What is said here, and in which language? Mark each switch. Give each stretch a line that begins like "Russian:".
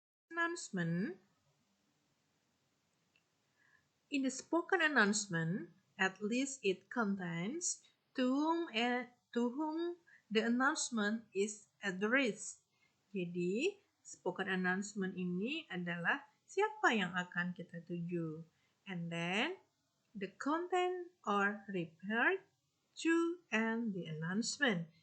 English: Announcement. In the spoken announcement, at least it contains to whom the announcement is addressed.
Indonesian: Jadi, spoken announcement ini adalah siapa yang akan kita tuju.
English: And then, the content are referred to and the announcement.